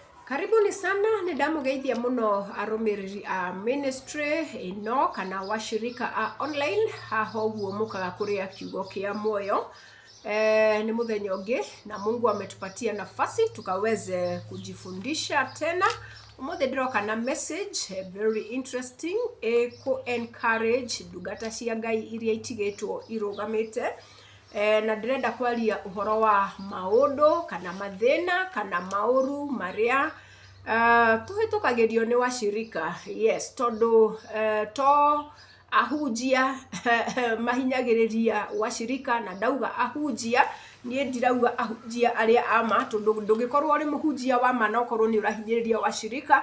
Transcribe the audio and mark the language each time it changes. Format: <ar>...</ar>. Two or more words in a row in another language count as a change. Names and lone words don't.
<sw>Karibuni sana</sw> <ki>ni ndamugeithia muno arumiriri a ministry ino kana washirika a online haho guo mukaga kuria kiugo kia moyo.</ki> <sw>Ni muthenya ungi na Mungu ametupatia nafasi tukaweze kujifundisha tena.</sw> <ki>Umuthi ndiroka na</ki> <en>message very interesting</en> <ki>ku encourage ndungata cia Ngai iria itigetwo irugamite. Na ndirenda kwaria uhoro wa maundu kana mathina kana mauru maria tuhitukagirio ni washirika. Yes, tondu to ahunjia mahinyagiriria washirika, na ndauga ahunjia nie ndirauga ahunjia aria ama tondu ndungikorwo uri muhunjia wa ma no korwo ni urahinyiriria washirika.</ki>